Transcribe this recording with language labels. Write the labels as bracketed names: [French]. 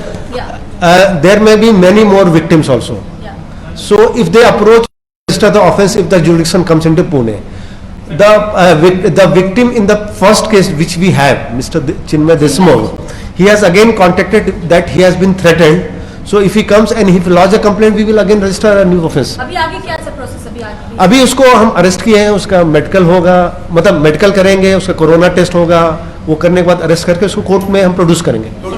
[English] There may be many more victims also, so if they approach register the offense if the jurisdiction comes into Pune. The victim in the first case which we have, Mr. Chinmay Desmond, he has again contacted that he has been threatened. So if he comes and he lodge a complaint, we will again register a new offense. [Hindi] अभी आगे क्या सा process? अभी उसको हम arrest किए हैं, उसका मेडिकल होगा, मतलब मेडिकल करेंगे, उसका कोरोना टेस्ट होगा, वो करने के बाद अरेस्ट करके उसको कोर्ट में हम प्रोड्यूस करेंगे।